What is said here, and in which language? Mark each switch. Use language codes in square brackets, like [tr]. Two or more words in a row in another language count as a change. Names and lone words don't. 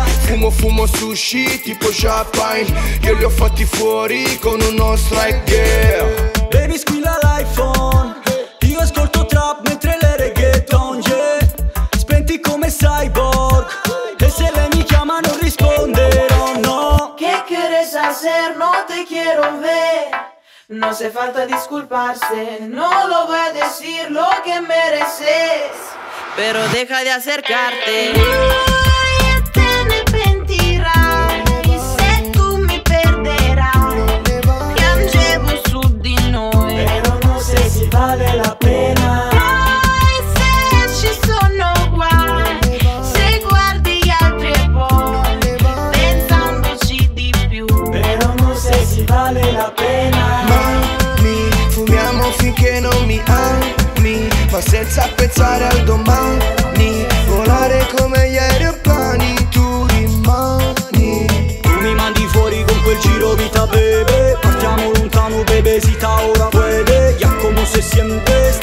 [it] Fumo sushi tipo champagne, io li ho fatti fuori con uno strike, yeah. Baby squilla l'iPhone, io ascolto trap mentre le reggaeton, yeah. Spenti come cyborg, e se lei mi chiama non risponderò, no. [es] ¿Qué quieres hacer? No te quiero ver. No hace falta disculparse, no lo voy a decir lo que mereces, pero deja de acercarte. [it] Y te ne pentirai se tu mi perderai. Piangevo su di noi, però non sai se vale la pena. E se ci sono guai, se guardi gli altri e poi pensandoci di più, però non sai se vale la pena. Fumiamo finché non mi ami, ma senza pensare al domani. Volare come gli aeroplani, tu rimani. Tu mi mandi fuori con quel giro vita, bebe. Partiamo lontano, bebesita, ora puede. [es] Ya como se siente.